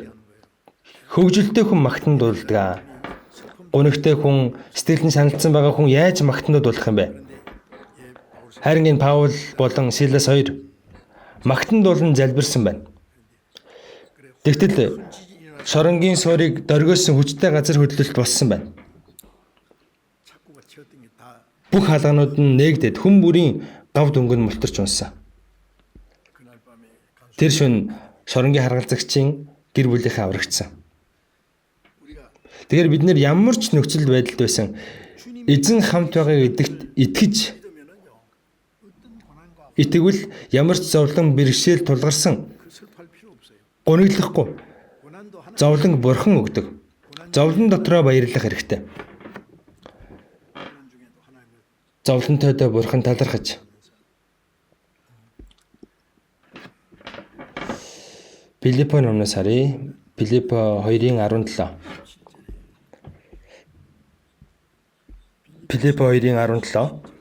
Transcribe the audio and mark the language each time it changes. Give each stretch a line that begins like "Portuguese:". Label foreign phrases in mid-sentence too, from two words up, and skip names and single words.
Mongolian: Хөгжилтэй хүн магтан дуулдаг. Гунигтай хүн, сэтгэлд нь саналцсан байгаа хүн яаж магтан дуулах юм бэ? Харин энэ Паул болон Силас хоёр магтан дуулан залбирсан байна. Тэгтэл шоронгийн суурийг дөргиосон хүчтэй газар хөдлөлт болсон байна.
Korean: 착고가 튀었던 게 다
Mongolian: Бүх хаалганууд нь нээгдээд хүн бүрийн гав дөнгөн мултарч унсан.
Korean: 그날 밤에 간수
Mongolian: Тэр шөнө шоронгийн харгалзагчийн гэр бүлийнхээ аврагдсан.
Korean: 우리가
Mongolian: Тэгэхээр бид нэр ямар ч нөхцөл байдалд байсан эзэн хамт байгаа гэдэгт итгэж
Korean: 믿으면은요 어떤 고난과
Mongolian: итгэвэл ямар ч зовлон бэрхшээл тулгарсан
Korean: 그 슬퍼할 필요 없어요.
Mongolian: гуниглахгүй
Korean: 고난도 하나
Mongolian: зовлон бурхан өгдөг. Зовлон дотроо баярлах хэрэгтэй.
Korean: 고난 중에도 하나님을
Mongolian: Зовлонтойдоо бурхан талархаж. Филиппо номноос харъя. Филиппо 2:17. Филиппо 2:17.